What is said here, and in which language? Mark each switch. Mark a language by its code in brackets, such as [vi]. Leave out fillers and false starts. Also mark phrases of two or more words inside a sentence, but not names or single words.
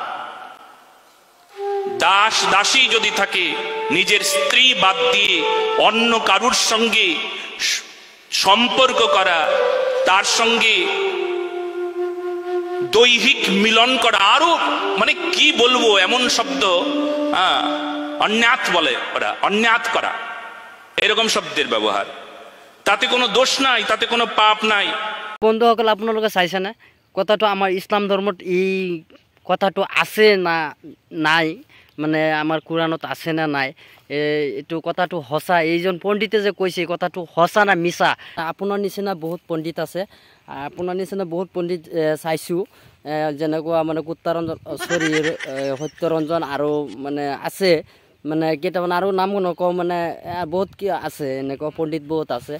[bn] দাস দাসী যদি থাকে, নিজের স্ত্রী বাদ দিয়ে অন্য কারুর সঙ্গে সম্পর্ক করা, তার সঙ্গে দৈহিক মিলন করা, আরো মানে কি বলবো এমন শব্দ, অন্যাত বলে ওরা, অন্যাত করা, এরকম শব্দের ব্যবহার। তাতে কোনো দোষ নাই, তাতে কোনো পাপ নাই। [as] বন্ধুসকল, আপোনালোকে চাইছেনে কথাটো? আমাৰ ইছলাম ধৰ্মত এই কথাটো আছে না নাই, মানে আমাৰ কোৰাণত আছে না নাই, এইটো কথাটো সঁচা? এইজন পণ্ডিতে যে কৈছে কথাটো সঁচা না মিছা? আপোনাৰ নিচিনা বহুত পণ্ডিত আছে, আপোনাৰ নিচিনা বহুত পণ্ডিত চাইছোঁ, যেনেকুৱা মানে সত্যৰঞ্জন আৰু মানে আছে, মানে কেইটামান আৰু নাম নকওঁ, মানে বহুত কি আছে, এনেকুৱা পণ্ডিত বহুত আছে।